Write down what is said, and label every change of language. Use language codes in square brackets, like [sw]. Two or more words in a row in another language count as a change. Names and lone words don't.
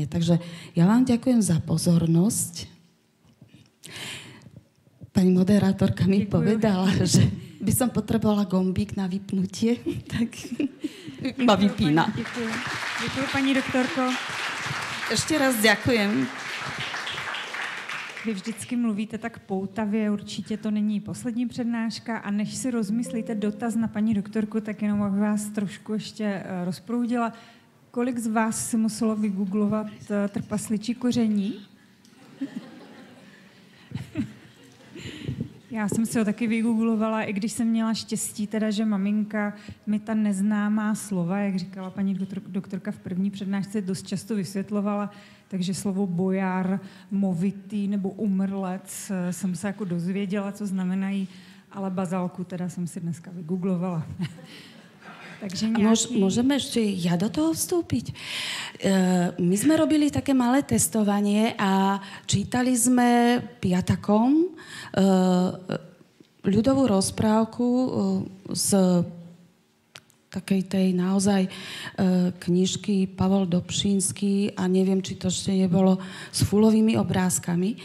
[sk] Takže ja vám ďakujem za pozornosť. Pani moderátorka mi povedala, že by som potrebovala gombík na vypnutie, tak ma vypína. [cs] Děkuji, paní doktorko. [sk] Ešte raz ďakujem. [cs] Vy vždycky mluvíte tak poutavě, určitě to není poslední přednáška a než si rozmyslíte dotaz na paní doktorku, tak jenom abych vás trošku ještě rozproudila. Kolik z vás si muselo vygooglovat trpasličí koření? Já jsem si ho taky vygooglovala, i když jsem měla štěstí, teda, že maminka mi ta neznámá slova, jak říkala paní doktorka v první přednášce, dost často vysvětlovala, takže slovo bojar, movitý nebo umrlec jsem se jako dozvěděla, co znamenají, ale bazálku teda jsem si dneska vygooglovala. [sk] Takže nejaký... Môžeme ešte ja do toho vstúpiť? My sme robili také malé testovanie a čítali sme piatakom ľudovú rozprávku z takej tej naozaj knižky Pavol Dobšínsky a neviem, či to ešte nebolo s fulovými obrázkami.